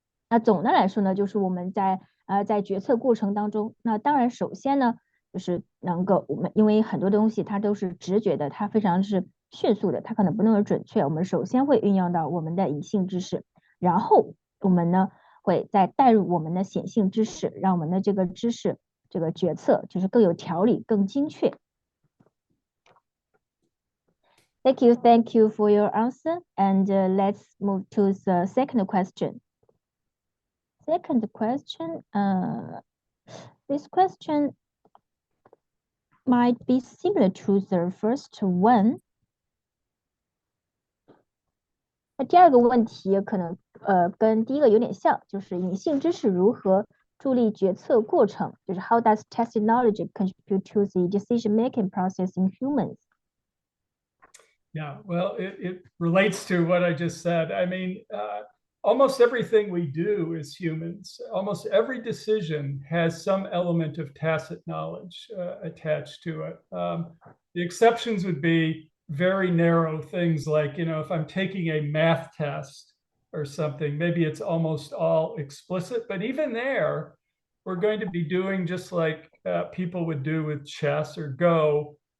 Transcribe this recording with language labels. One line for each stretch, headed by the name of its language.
Chinese: 那总的来说呢，就是我们在决策过程当中，那当然首先呢，就是能够我们因为很多东西它都是直觉的，它非常是迅速的，它可能不那么准确。我们首先会运用到我们的隐性知识，然后我们呢会再带入我们的显性知识，让我们的这个知识这个决策就是更有条理、更精确。
English: Thank you for your answer. And let's move to the second question. Second question, this question might be similar to the first one.
Chinese: 那第二个问题可能跟第一个有点像，就是隐性知识如何助力决策过程，就是 How does tacit knowledge contribute to the decision-making process in humans?
English: Yeah, well, it relates to what I just said. I mean, almost everything we do as humans, almost every decision has some element of tacit knowledge attached to it. The exceptions would be very narrow things like, if I'm taking a math test or something, maybe it's almost all explicit, but even there, we're going to be doing just like people would do with chess or Go.